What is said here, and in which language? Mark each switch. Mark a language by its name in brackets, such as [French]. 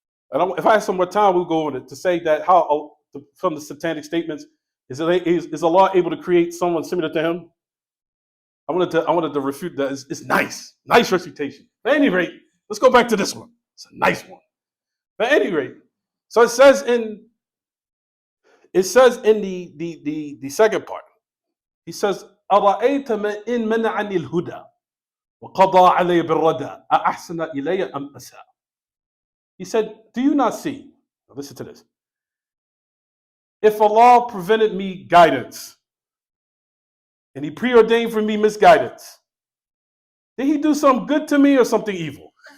[English] And if I had some more time, we'll go over it to say that how from the satanic statements, is Allah able to create someone similar to him? I wanted to refute that. It's nice refutation. At any rate, let's go back to this one. It's a nice one. At any rate, so it says in the second part. He says, [Arabic] أَرَأَيْتَ مَنْ إِنْ مَنَعَنِي الْهُدَى وَقَضَى عَلَيَّ بِالرَّدَى أَأَحْسَنَ إِلَيَّ أَمْ أَسَاءَ. [English] He said, do you not see? Now listen to this. If Allah prevented me guidance and he preordained for me misguidance, did he do something good to me or something evil?